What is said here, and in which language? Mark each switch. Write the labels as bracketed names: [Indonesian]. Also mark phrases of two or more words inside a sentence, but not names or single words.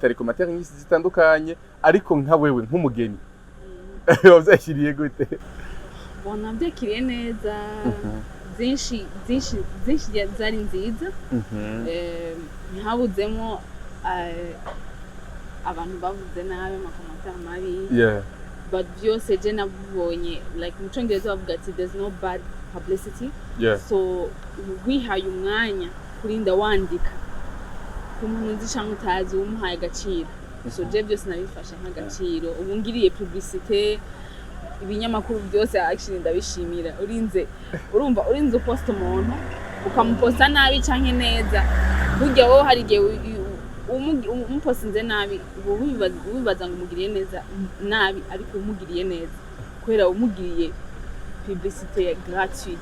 [Rundi] Ari commentaire nyinshi zitandukanye, ariko nka wewe nk'umugeni wavyakiriye gute? Bona byakiriye neza. Zinshi zari nziza. Ntabuzemo abantu bavuze nabi amakomentari mabi. But byose je nabonye like mu Cyongereza bavuga ati [English] there's no bad publicity. [Rundi] So wihaye umwanya kurinda wandika ku muntu uzi cyangwa utazi umuhaye agaciro. So je byose nabifashe nk'agaciro. Ubu ngiriye publicité, ibinyamakuru byose actually ndabishimira. Urinze uposta umuntu ukamuposta nabi canke neza, burya wowe hari igihe umuposinze nabi wibaza ngo umugiriye neza nabi, ariko umugiriye neza kubera umugiriye [French] publicité gratuite.